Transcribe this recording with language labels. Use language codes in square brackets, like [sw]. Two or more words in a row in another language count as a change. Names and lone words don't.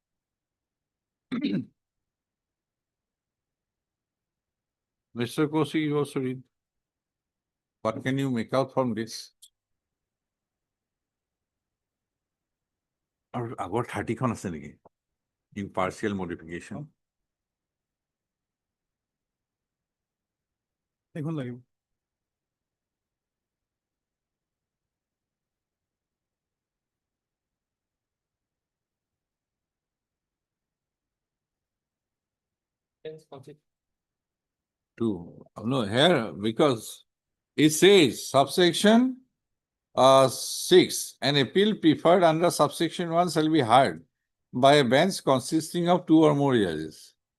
[en] Mr. Kosi, you also read. What can you make out from this? Or about [as] 30 খন আছে নেকি? [en] Impartial modification. [as] এখন লাগিব। [en] Two. No, here, because it says subsection 6, an appeal preferred under subsection 1 shall be heard by a bench consisting of 2 or more judges.